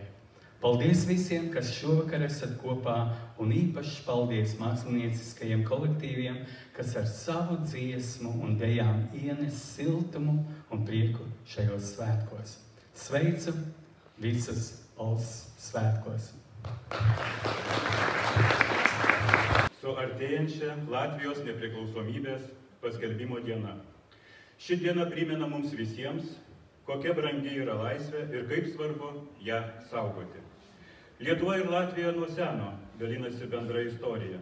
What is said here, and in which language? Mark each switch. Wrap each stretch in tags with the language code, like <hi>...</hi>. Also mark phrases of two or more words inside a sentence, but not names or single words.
<lv>Paldies visiem, kas šovakar esat kopā, un īpaši paldies mākslinieciskajiem kolektīviem, kas ar savu dziesmu un dejām ienes siltumu un prieku šajos svētkos. Sveicu visus valsts svētkos!</lv> <lt>Su artėjančia Latvijos nepriklausomybės paskelbimo diena. Ši diena primena mums visiems, kokia brangi yra laisvė ir kaip svarbu ją saugoti. Lietuva ir Latvija nuo seno dalinasi bendra istorija.</lt>